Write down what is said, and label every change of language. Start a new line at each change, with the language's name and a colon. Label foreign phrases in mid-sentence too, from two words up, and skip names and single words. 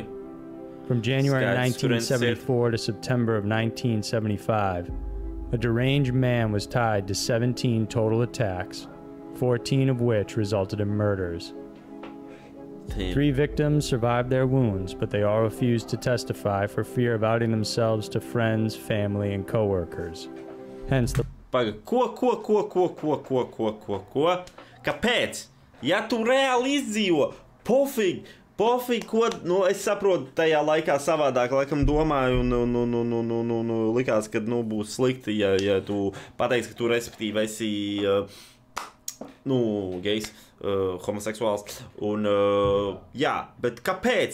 English: From January 1974 to September of 1975, a deranged man was tied to 17 total attacks, 14 of which resulted in murders. 3 victims survived their wounds, but they all refused to testify for fear of outing themselves to friends, family, and co-workers. Hence the...
Latvian: Ko? Kāpēc? Ja tu reāli izdzīvo, pofīgi, ko, nu, es saprotu, tajā laikā savādāk, laikam domāju, un likās, ka, nu, būs slikti, ja tu pateiksi, ka tu respektīvi esi, nu, gejs, homoseksuāls, un, jā, bet kāpēc?